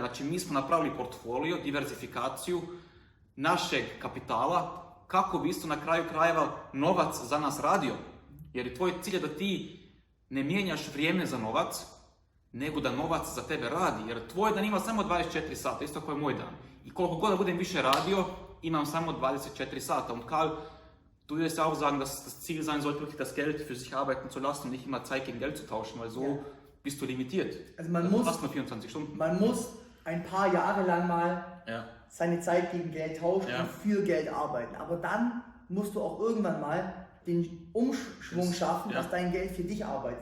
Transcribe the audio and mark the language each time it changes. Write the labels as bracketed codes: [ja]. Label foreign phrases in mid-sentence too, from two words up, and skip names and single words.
[hr] Znači mi smo napravili portfolio, diversifikaciju našeg kapitala, kako bi isto na kraju krajeva novac za nas radio. Jer tvoj cilj je da ti ne mijenjaš vrijeme za novac, nego da novac za tebe radi. Jer tvoj dan ima samo 24 sata, isto kao je moj dan. I koliko god da budem više radio, imam samo 24 sata. [de] Und Karl, du würdest ja auch sagen, dass das Ziel sein sollte, wirklich das Geld für sich arbeiten zu lassen und nicht immer Zeit gegen Geld zu tauschen, weil so bist du limitiert. Also man muss, fast nur 24 Stunden. Man muss ein paar Jahre lang mal seine Zeit gegen Geld tauschen und für Geld arbeiten. Aber dann musst du auch irgendwann mal den Umschwung schaffen, dass dein Geld für dich arbeitet.